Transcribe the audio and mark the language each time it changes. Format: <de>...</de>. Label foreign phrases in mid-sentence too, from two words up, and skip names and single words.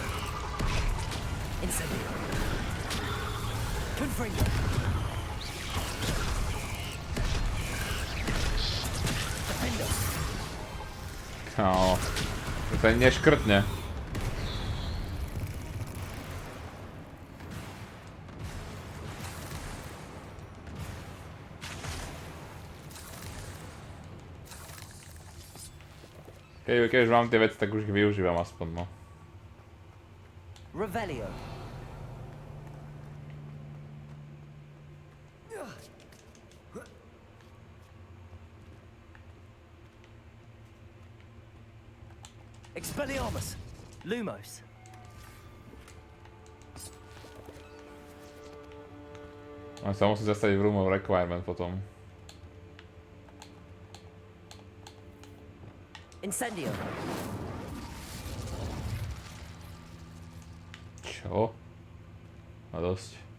<sk>No, to sa neškrtne. Keď už mám tie veci, tak už ich využívam aspoň, no. Revelio. Expelliarmus. Lumos. On sa musí zastaviť v room of requirement potom. Incendio. Čo? A dosť.</sk>